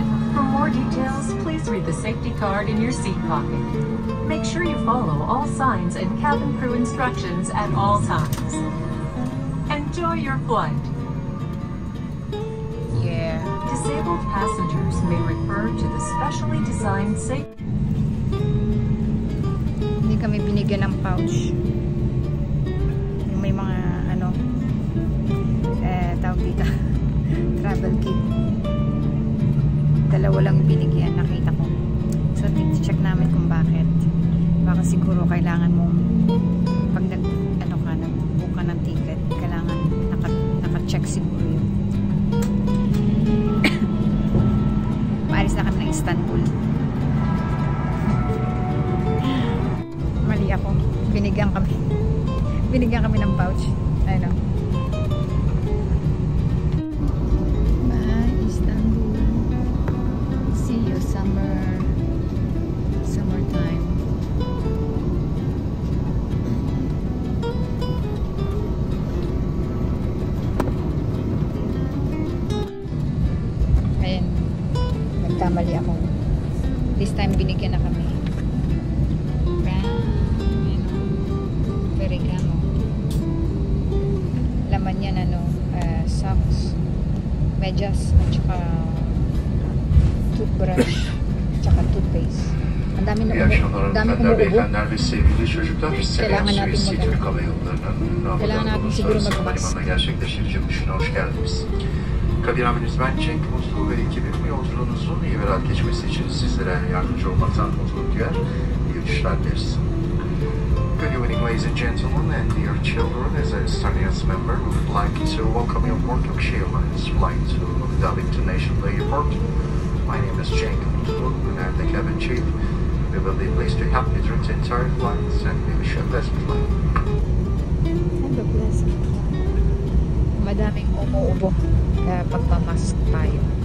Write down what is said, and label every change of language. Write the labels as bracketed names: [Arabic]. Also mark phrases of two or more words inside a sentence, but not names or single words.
[English] For more details, please read the safety card in your seat pocket. Make sure you follow all signs and cabin crew instructions at all times. Enjoy your flight. Yeah. Disabled passengers may refer to the specially designed safety. [Filipino] Hindi kami binigyan ng pouch. Yung may mga ano, tawag dito, [English] travel kit. [Filipino] Dalawa lang binigyan, nakita ko. So, check namin kung bakit. Baka siguro kailangan mong pag nag-book ka ng ticket, kailangan naka-check siguro yun. Maalis na kami ng Istanbul. Mali ako. Binigyan kami ng pouch. Ayun o. Bye, Istanbul. [English] See you summertime. [Filipino] Ayan. Nagkamali ako. [English] This time [Filipino] binigyan na kami. Perigamo. Laman yan socks, medyas, at saka toothbrush, at saka toothpaste. Ang dami [Turkish] İyi akşamlar hanımefendiler, [Filipino] umuubo. [Turkish] beyefendiler ve sevgili çocuklar. [Filipino] Kailangan natin Suisse mag- [Turkish] Türk Hava Yolları'nın [Filipino] Kailangan natin Ramazan siguro [Turkish] Uluslararası [Filipino] mag-mask. [Turkish] Havalimanı'na gerçekleştirici uçuşuna hoş geldiniz. Kabin amiriniz ben Cenk Mutlu ve ekibim yolculuğunuzun iyi ve rahat geçmesi için sizlere yardımcı olmaktan mutluluk duyar. İyi uçuşlar dileriz. [English] Good evening, ladies and gentlemen, and dear children. As a Stardust member, we would like to welcome you aboard Turkish Airlines flight to Dubai International Airport. My name is Cenk Mutlu, and I'm the cabin chief. We will be pleased to help you through the entire flight, and we wish you a blessed flight. Have a blessed flight. [Filipino] Madaming umuubo kaya pagmamask tayo.